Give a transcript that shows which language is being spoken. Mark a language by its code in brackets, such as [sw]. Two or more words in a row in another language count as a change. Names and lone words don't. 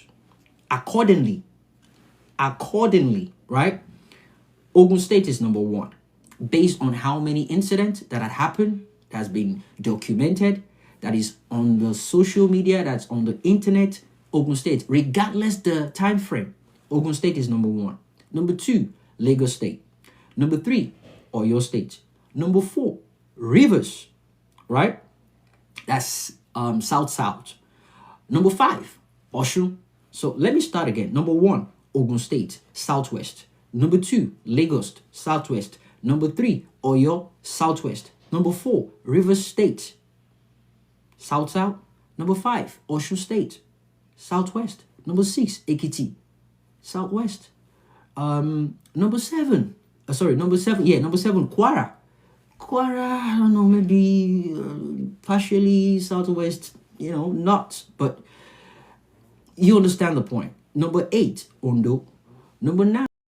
[en] Accordingly, right? Ogun State is number one, based on how many incidents that had happened, that has been documented, that is on the social media, that's on the internet. Ogun State, regardless the time frame, Ogun State is number one. Number two, Lagos State. Number three, Oyo State. Number four, Rivers, right? That's South. Number five, Oshun. So let me start again. Number one, Ogun State, Southwest. Number two, Lagos, Southwest. Number three, Oyo, Southwest. Number four, Rivers State, South. Number five, Osun State, Southwest. Number six, Ekiti, Southwest. Number seven, Kwara. Kwara, I don't know, maybe partially Southwest, not, but you understand the point. Number eight, Ondo. Number nine.